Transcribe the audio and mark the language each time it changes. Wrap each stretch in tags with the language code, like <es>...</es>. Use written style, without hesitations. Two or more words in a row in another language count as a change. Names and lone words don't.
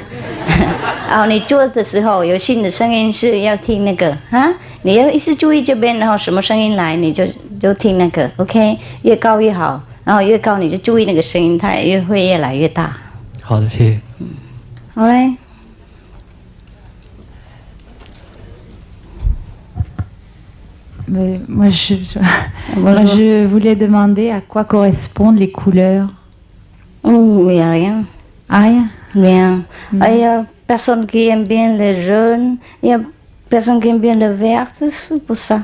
<zh>然后你做的时候有新的声音是要听那个哈，你要一直注意这边，然后什么声音来你就听那个 ，OK， 越高越好，然后越高你就注意那个声音，它也会越来越大。好的，谢谢。好嘞。</zh> <fr>Moi, je voulais demander à quoi correspondent les couleurs. Il n'y a rien. Ah, rien. Rien. Il y a personne qui aime bien les jaunes, il y a personne qui aime bien le vert, c'est pour ça.</fr>